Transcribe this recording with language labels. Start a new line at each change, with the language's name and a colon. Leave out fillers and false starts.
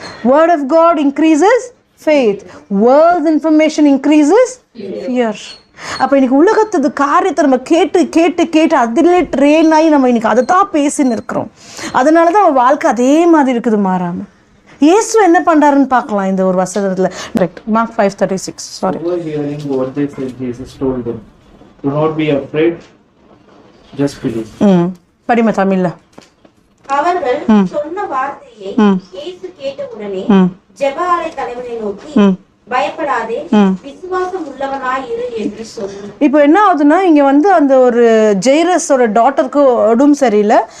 English: Word of God increases faith. World's information increases fear.
Tamil: அப்போ இன்னைக்கு உலகத்து காரியத்தை நம்ம கேட்டு அதிலே ட்ரெயின் ஆகி நம்ம இன்னைக்கு அதை தான் பேசின்னு இருக்கிறோம். அதனால தான் நம்ம வாழ்க்கை அதே மாதிரி இருக்குது, மாறாம. இயேசு என்ன பண்றாருன்னு பார்க்கலாம் இந்த ஒரு வசனத்துல.
English: Correct. Mark 5:36. Sorry. Hearing what they said, Jesus told them, "Do not be afraid, just believe."
Tamil: படிமா தமிழ்ல. அவர்கள் சொன்ன வார்த்தையை இயேசு கேட்ட உடனே ஜெப ஆலய தலைவனை நோக்கி, பயப்படாதே, விசுவாசம் உள்ளவனாய் இரு என்று சொல்லி. இப்போ என்ன ஆகுதுன்னா, இங்க வந்து அந்த ஒரு ஜெய்ரஸோட டாட்டருக்கு உடம்பு சரியில்லை.